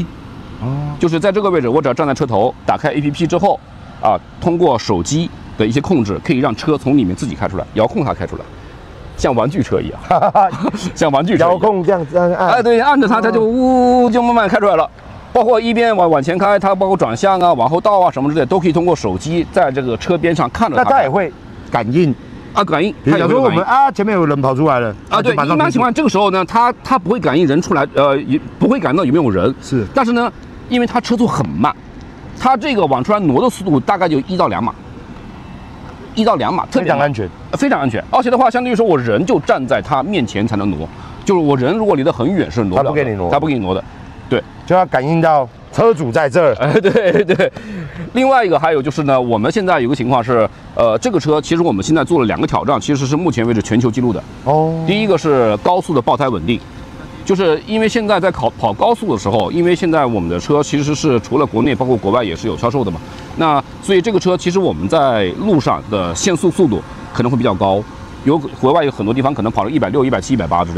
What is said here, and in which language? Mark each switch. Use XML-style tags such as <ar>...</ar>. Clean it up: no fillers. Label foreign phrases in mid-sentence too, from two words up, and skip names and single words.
<zh>就是在這個位置，我只要站在車頭，打開 APP 之後，通過手機的一些控制，可以讓車從裡面自己開出來，遙控它開出來，像玩具車一樣，像玩具車。遙控這樣按，對，按着它，它就嗚就慢慢開出來了。包括一邊往前開，它包括轉向啊、往後倒啊什麼之類的，都可以通過手機在這個車邊上看着它。那它也會感應。感應。比如說我們前面有人跑出來了對，一般情況這個時候呢，它不會感應人出來，也不會感到有沒有人。是。但是呢，因為它車速很慢，它這個往出來挪的速度大概就1到2碼 1到2碼，特別非常安全，非常安全。而且的话，相当于说我人就站在它面前才能挪，就是我人如果離得很遠是挪不了的，他不给你挪，他不给你挪的，对，就要感应到车主在這兒。对对。另外一個還有就是呢，我們現在有個情況是，這個車其實我們現在做了2個挑戰，其實是目前為止全球紀錄的。哦，第一個是高速的爆胎穩定。就是因為現在在跑高速的時候，因為現在我們的車其實是除了國內，包括國外也是有銷售的嘛。那所以這個車其實我們在路上的限速速度可能會比較高，國外有很多地方可能跑了160、170、180之類的。</zh>